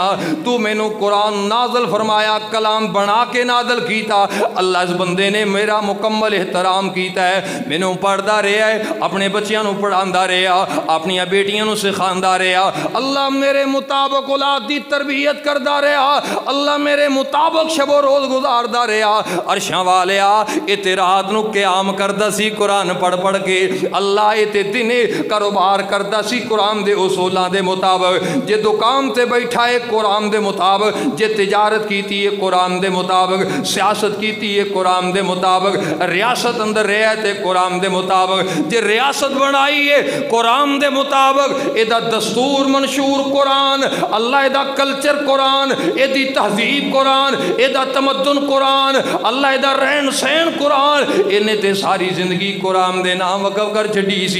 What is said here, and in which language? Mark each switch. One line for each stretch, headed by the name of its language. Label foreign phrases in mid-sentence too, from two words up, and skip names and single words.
Punjabi: تو میں نو قرآن نازل فرمایا, کلام بنا کے نازل کیتا, اللہ اس بندے نے میرا مکمل احترام کیتا ہے, میں نو پڑھدا رہا ہے, اپنے بچیاں نو پڑھاندا رہا, اپنی بیٹیاں نو سکھاندا رہا. اللہ میرے مطابق اولاد دی تربیت کردا رہا. اللہ میرے مطابق شب و روز گزاردا رہا. عرشاں والیا اتے رات نو قیام کردا سی قرآن پڑھ پڑھ کے. اللہ اتے دنے کاروبار کردا سی قرآن دے اصولاں دے مطابق. جے دکان تے بیٹھا ہے قرآن دے مطابق, جے تجارت کیتی ہے قرآن دے مطابق, سیاست کیتی ہے قرآن دے مطابق, ریاست اندر رہے تے قرآن دے مطابق, جے ریاست بنائی ہے قرآن دے مطابق, ایدہ دستور منشور قرآن, اللہ ایدہ کلچر قرآن, ایدی تہذیب قرآن, ایدہ تمدن قرآن, اللہ ایدہ رہن سین قرآن, انہیں تے ساری زندگی قرآن دے نام وقف کر چھڑی سی.